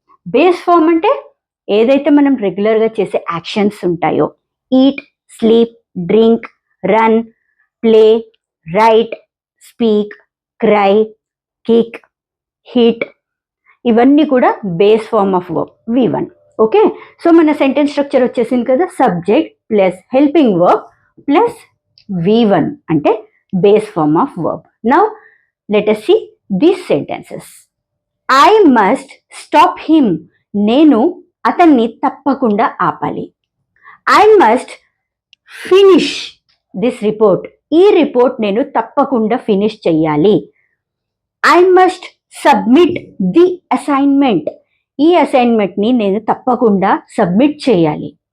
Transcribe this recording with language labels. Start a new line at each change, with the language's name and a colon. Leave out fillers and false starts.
Telugu: Base form అంటే ఏదైతే మనం రెగ్యులర్గా చేసే యాక్షన్స్ ఉంటాయో, eat, sleep, drink, run, play, right, speak, cry, kick, hit, ఇవన్నీ కూడా base form of verb V1. Okay, so మన సెంటెన్స్ స్ట్రక్చర్ వచ్చేసింది కదా. Subject plus helping verb plus V1 అంటే base form of verb.
English: Now let us see these sentences. I must stop him,
Telugu: నేను అతన్ని తప్పకుండా ఆపాలి.
English: I must finish this report,
Telugu: ఈ report నేను తప్పకుండా ఫినిష్ చెయ్యాలి.
English: I must submit the assignment,
Telugu: ఈ అసైన్మెంట్ని నేను తప్పకుండా సబ్మిట్ చేయాలి.